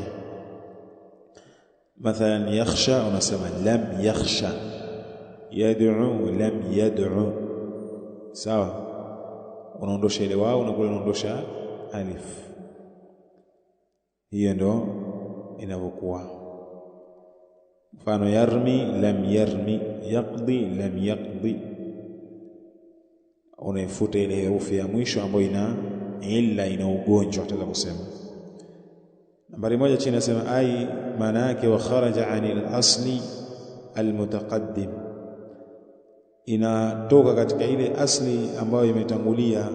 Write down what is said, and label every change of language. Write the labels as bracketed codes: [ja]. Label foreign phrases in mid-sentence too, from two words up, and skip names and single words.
[sw] Mathalan, yakhsha unasema [ar] لم يخش, يدعو لم يدع, [sw] sawa. Unaondosha ile wao na kule unaondosha alif. Hiyo ndo inavyokuwa. Mfano, [ar] يرمي لم يرم، يقضي لم يقض, [sw] unaifuta ile herufi ya mwisho ambayo ina illa, ina ugonjwa tutaweza kusema. Nambari moja chini nasema ai, maana yake [ar] وخرج عن الأصل المتقدم, [sw] inatoka katika ile asli ambayo imetangulia.